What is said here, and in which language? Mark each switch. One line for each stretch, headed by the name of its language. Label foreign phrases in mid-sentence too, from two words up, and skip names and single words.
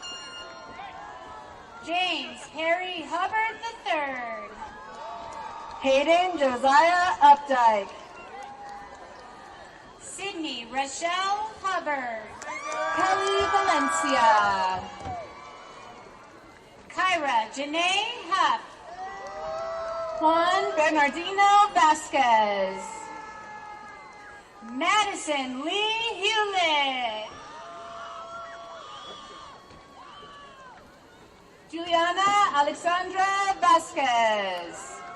English: James Harry Hubbard III. Hayden Josiah Updike. Sydney Rochelle Hubbard. Kelly Valencia. Kyra Janae Huff. Juan Bernardino Vasquez. Madison Lee Hewlett. Juliana Alexandra Vasquez.